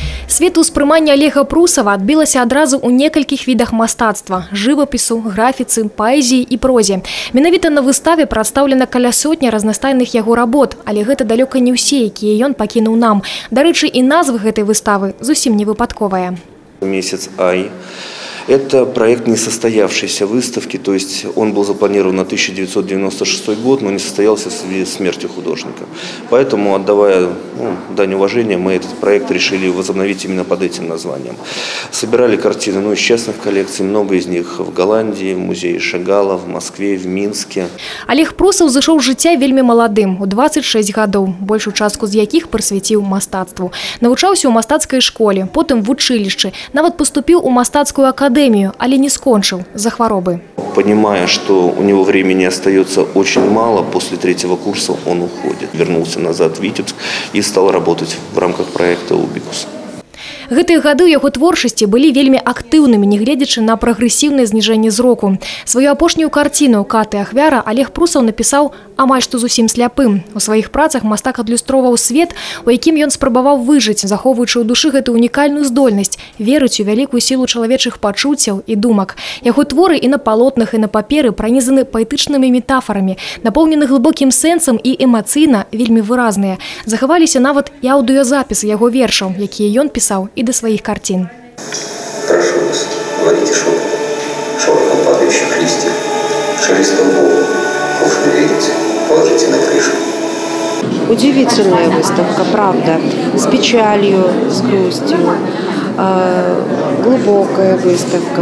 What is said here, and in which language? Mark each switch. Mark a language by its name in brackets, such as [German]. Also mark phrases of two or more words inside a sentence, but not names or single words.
[Belarusian] Светаўспрыманне Олега Прусава адбілася адразу ў некалькіх відах мастацтва – жывапісу, графіцы, паэзіі і прозе. Менавіта на выставе прадстаўлена каля сотні разнастайных яго работ, але гэта далёка не ўсе, якія ён пакінуў нам. Дарэчы, і назва гэтай выставы зусім не выпадковая. Месяц Ай. [Russian] Это проект несостоявшейся выставки, то есть он был запланирован на 1996 год, но не состоялся в связи с смертью художника. Поэтому, отдавая дань уважения, мы этот проект решили возобновить именно под этим названием. Собирали картины из частных коллекций, много из них в Голландии, в музее Шагала, в Москве, в Минске. [Belarusian] Олег Прусаў зышоў з жыцця вельмі маладым, у 26 гадоў, большую частку з якіх прысвяціў мастацтву. Навучаўся ў мастацкай школе, потым в училішчы, нават поступіў у мастацкую академию, але [Russian] не скончил [Belarusian] за хворобы. [Russian] Понимая, что у него времени остается очень мало, после 3-го курса он уходит. Вернулся назад в Витебск и стал работать в рамках проекта «Убикус». [Belarusian] Гэтыя гады ў яго творчасці былі вельмі актыўнымі, нягледзячы на прагрэсіўнае зніжэнне зроку. Сваю апошнюю карціну «Кат і ахвяра» Олег Прусаў напісаў амаль што зусім сляпым. У сваіх працах мастак адлюстроўваў свет, у якім ён спрабаваў выжыць, захоўваючы ў душы гэту унікальную здольнасць верыць у вялікую сілу чалавечых пачуццяў і думак. Яго творы і на палотнах, і на паперы пранізаны паэтычнымі метафорамі, напоўнены глыбокім сэнсам і эмацыйна вельмі выразныя. Захаваліся нават і аўдыёзапісы яго вершаў, якія ён пісаў [Russian] и до своих картин. Прошу вас, говорите шорохом падающих листьев, шелестом волн, уж не верите, положите на крышу. Удивительная выставка, правда, с печалью, с грустью, глубокая выставка.